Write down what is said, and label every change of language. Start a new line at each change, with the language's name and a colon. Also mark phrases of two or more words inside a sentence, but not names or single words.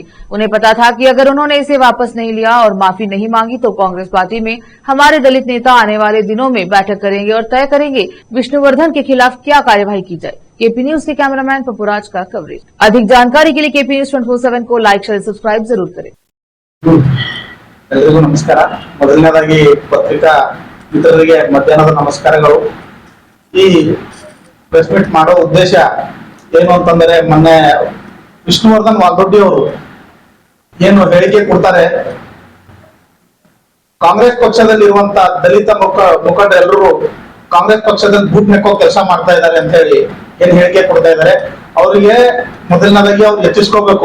Hindi: उन्हें पता था कि अगर उन्होंने इसे वापस नहीं लिया और माफी नहीं मांगी तो कांग्रेस पार्टी में हमारे दलित नेता आने वाले दिनों में बैठक करेंगे और तय करेंगे विष्णुवर्धन के खिलाफ क्या कार्यवाही की जाए। केपी न्यूज के कैमरामैन पपुराज का कवरेज। अधिक जानकारी के लिए केपी न्यूज 24/7 को
English: like share subscribe
Hindi: जरूर करें।
Kannada: ಎಲ್ಲರಿಗೂ ನಮಸ್ಕಾರ। ಮೊದಲನೇದಾಗಿ ಪತ್ರಿಕಾ ಮಿತ್ರರಿಗೆ ಮಧ್ಯಾಹ್ನದ ನಮಸ್ಕಾರಗಳು। ಈ
English: press meet
Kannada: ಮಾಡೋ ಉದ್ದೇಶ ಏನು ಅಂತಂದ್ರೆ, ಮೊನ್ನೆ ವಿಷ್ಣುವರ್ಧನ್ ವಾಲ್ದೊಡ್ಡಿ ಅವರು ಏನು ಹೇಳಿಕೆ ಕೊಡ್ತಾರೆ, ಕಾಂಗ್ರೆಸ್ ಪಕ್ಷದಲ್ಲಿರುವಂತ ದಲಿತ ಮುಖಂಡರೆಲ್ಲರೂ ಕಾಂಗ್ರೆಸ್ ಪಕ್ಷದಲ್ಲಿ ಬೂಟ್ ನೆಕ್ಕೋ ಕೆಲಸ ಮಾಡ್ತಾ ಇದ್ದಾರೆ ಅಂತ ಹೇಳಿ ಏನ್ ಹೇಳಿಕೆ ಕೊಡ್ತಾ ಇದ್ದಾರೆ, ಅವರಿಗೆ ಮೊದಲನೇದಾಗಿ ಅವ್ರು ಎಚ್ಚರಿಸ್ಕೋಬೇಕು।